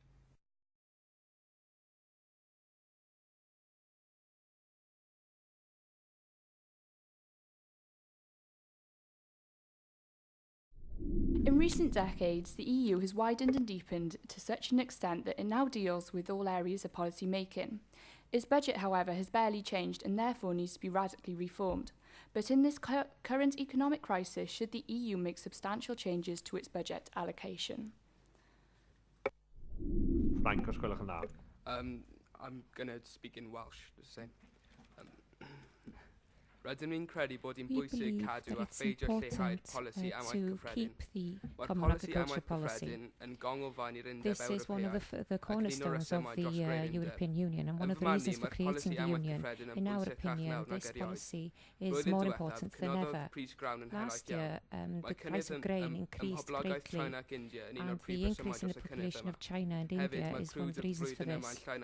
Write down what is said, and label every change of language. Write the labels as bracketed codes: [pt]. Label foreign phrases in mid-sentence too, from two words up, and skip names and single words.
[en] In recent decades, the EU has widened and deepened to such an extent that it now deals with all areas of policy making. Its budget, however, has barely changed and therefore needs to be radically reformed. But in this current economic crisis, should the EU make substantial changes to its budget allocation? Frank, [cy] os gwelwch yn dda. [en] I'm going to speak in Welsh, the same. [cy] Rydym ni'n credu bod hi'n bwysig cadw a pheidio lleihau'r polisi am waith cyffredin. Mae'r polisi am waith cyffredin yn gongolfaen i'r Undeb [en] This is one of the cornerstones of the European Union, and one of the reasons for creating the Union. In our opinion, this policy is more important than ever. Last year, the price of grain increased greatly, and the increase in the population of China and India is one of the reasons for this.